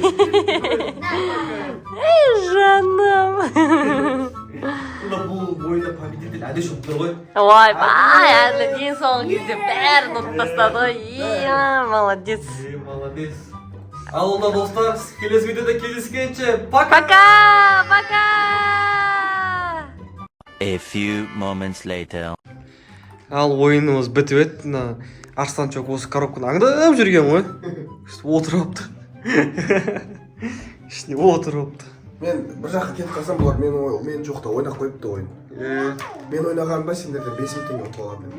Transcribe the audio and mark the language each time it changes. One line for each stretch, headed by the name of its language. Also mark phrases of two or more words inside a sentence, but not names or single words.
Kazakh: Ей, жаным. Бұл ойында победитель әдеш болып тұр ғой. Ойбай, Әділет ең соңғы кезде бәрін ұтып тастады ғой. Молодец. Молодец. Ал онда достар, келесі видеода кездескенше пока! Пока!
English: A few moments later.
Kazakh: Ал ойынымыз бітіп еді. Арсланчок осы коробканы аңдып жүрген ғой. Отырып алыпты. ішіне отырыпты. Мен бір жаққа кетіп қалсам бұлар мен жоқта ойнап қойыпты ойын. Мен ойнағанымда сендерден 5000 теңге ұтып алғанмын.